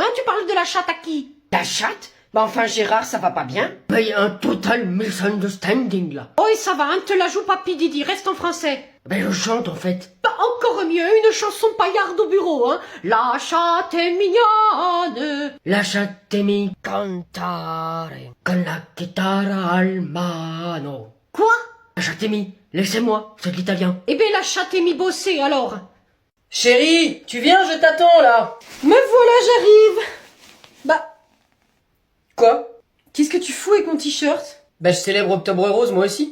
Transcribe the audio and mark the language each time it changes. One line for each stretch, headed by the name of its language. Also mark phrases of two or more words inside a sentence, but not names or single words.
French: Tu parles de la chatte à qui? La chatte? Bah enfin, Gérard, ça va pas bien? Mais y a un
English: total misunderstanding,
French: là. Oh, et ça va, hein? Te la joue pas, Pididi, reste en français. Ben, je chante, en fait. Bah, encore mieux, une chanson paillarde au bureau, hein? La chatte est mignonne.
Italian: Lasciatemi cantare con la chitarra al mano.
French: Quoi? Lasciatemi, laissez-moi, c'est de l'italien. Eh ben, la chatte est mis bosser, alors. Chérie, tu viens, je t'attends, là. Me voilà, j'arrive. Bah... Quoi? Qu'est-ce que tu fous avec mon t-shirt? Bah je célèbre Octobre Rose, moi aussi.